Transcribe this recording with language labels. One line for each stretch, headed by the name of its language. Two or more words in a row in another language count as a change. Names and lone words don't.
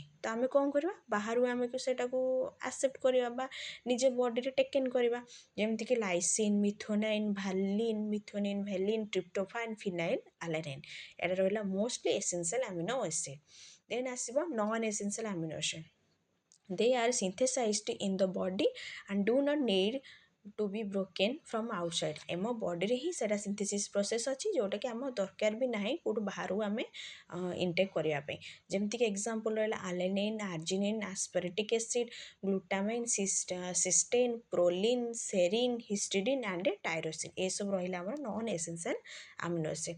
Odia: ତ ଆମେ କ'ଣ କରିବା, ବାହାରୁ ଆମେ ସେଟାକୁ ଆକ୍ସେପ୍ଟ କରିବା ବା ନିଜ ବଡ଼ିରେ ଟେକେନ୍ କରିବା, ଯେମିତିକି
English: lysine, methionine, valine, tryptophan, phenylalanine.
Odia: ଏଇଟା ରହିଲା
English: mostly essential amino acid. ଦେନ୍ ଆସିବ non essential amino acid. They are synthesized in the body and do not need to be broken from outside।
Odia: ଆମ ବଡ଼ିରେ ହିଁ ସେଇଟା
English: synthesis process
Odia: ଅଛି, ଯେଉଁଟାକି ଆମ ଦରକାର ବି ନାହିଁ କେଉଁଠୁ ବାହାରୁ ଆମେ ଇନଟେକ୍ କରିବା ପାଇଁ।
English: ଯେମିତିକି ଏକ୍ଜାମ୍ପଲ୍ ରହିଲା alanine, arginine, aspartic acid, glutamine, cysteine, proline, serine, histidine and tyrosine,
Odia: ଏସବୁ ରହିଲା ଆମର
English: non essential amino acid.